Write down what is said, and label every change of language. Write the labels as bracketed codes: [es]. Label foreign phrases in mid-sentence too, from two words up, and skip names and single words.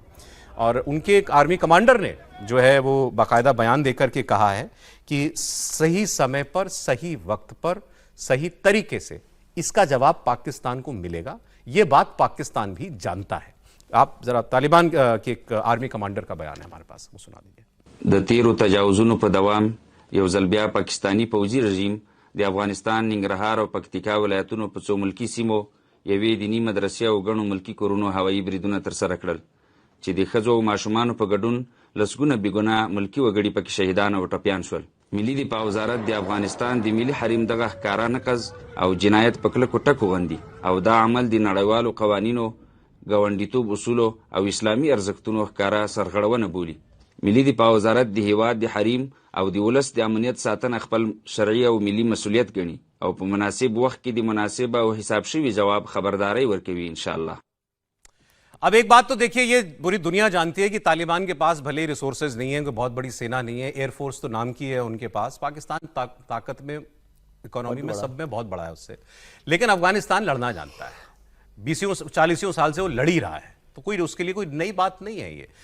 [hi] और उनके एक आर्मी कमांडर ने जो है वो बाकायदा बयान देकर के कहा है कि सही समय पर, सही वक्त पर, सही तरीके से इसका जवाब पाकिस्तान को मिलेगा। ये बात पाकिस्तान भी जानता है। आप जरा तालिबान के एक आर्मी कमांडर का बयान है हमारे पास, वो सुना दीजिए। [ps] د تېرو تجاوزونو پر دوام یو ځل بیا پاکستاني فوځي رژیم د افغانستان ننګرهار او پکتیکا ولایتونو په څو ملکی سیمو یوې دینی مدرسې او ګڼو ملکی کورونو هوایي بریدونه ترسره کړل چې د ښځو او ماشومانو په ګډون لسګونه بېګناه ملکی وګړي پکې شهیدان او ټپیان شول. ملي دفاع وزارت د افغانستان د ملي حریم دغه ښکاره نقض او جنایت په کلکو ټکو غندي، او دا عمل د نړیوالو قوانینو، ګاونډیتوب اصولو او اسلامي ارزښتونو ښکاره سرغړونه بولي. ملي دفاع وزارت د هیواد د حریم او د ولس د امنیت ساتنه خپل شرعي او ملي مسؤلیت ګڼي، او په مناسب وخت کې د مناسب او حساب شوي جواب خبرداري ورکوي इंशाअल्लाह। [hi] अब एक बात तो देखिए, ये पूरी दुनिया जानती है कि तालिबान के पास भले ही रिसोर्सेज नहीं है, कोई बहुत बड़ी सेना नहीं है, एयरफोर्स तो नाम की है उनके पास, पाकिस्तान ताकत में, इकोनॉमी में, सब में बहुत बड़ा है उससे, लेकिन अफगानिस्तान लड़ना जानता है। 20-40 साल से वो लड़ ही रहा है, तो कोई उसके लिए कोई नई बात नहीं है ये।